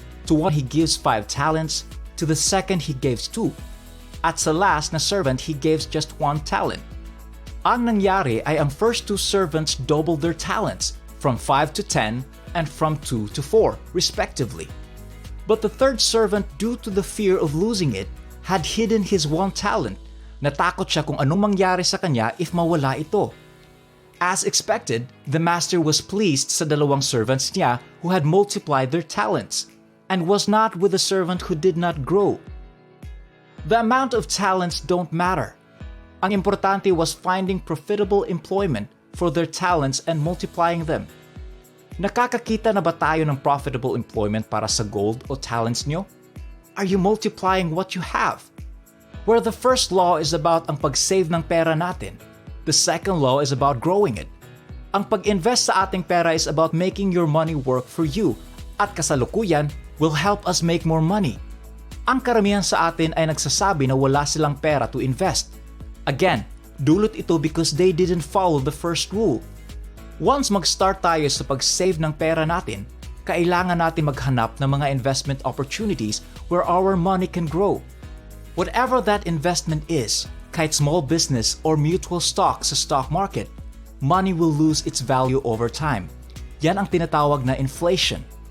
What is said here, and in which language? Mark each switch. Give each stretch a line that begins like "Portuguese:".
English: To one he gives 5 talents, to the second he gives 2,
Filipino: at sa last na servant
English: he gives just 1 talent.
Filipino: Ang nangyari ay ang
English: first 2 servants doubled their talents, from 5 to 10 and from 2 to 4, respectively. But the third servant, due to the fear of losing it, had hidden his 1 talent.
Filipino: Natakot siya kung anong mangyari sa kanya if mawala ito.
English: As expected, the master was pleased sa 2 servants niya who had multiplied their talents, and was not with the servant who did not grow. The amount of talents don't matter.
Filipino: Ang importante
English: was finding profitable employment for their talents and multiplying them.
Filipino: Nakakakita na ba tayo ng profitable employment para sa gold o talents nyo?
English: Are you multiplying what you have? Where the first law is about
Filipino: ang pag-save ng pera natin,
English: the second law is about growing it.
Filipino: Ang pag-invest sa ating pera
English: is about making your money work for you,
Filipino: at kasalukuyan
English: will help us make more money.
Filipino: Ang karamihan sa atin ay nagsasabi na wala silang pera
English: to invest. Again,
Filipino: dulot ito
English: because they didn't follow the first rule.
Filipino: Once mag-start tayo sa pag-save ng pera natin, kailangan natin maghanap ng mga investment opportunities
English: where our money can grow. Whatever that investment is, kahit small business or mutual stock sa stock market, money will lose its value over time.
Filipino: Yan ang tinatawag na inflation.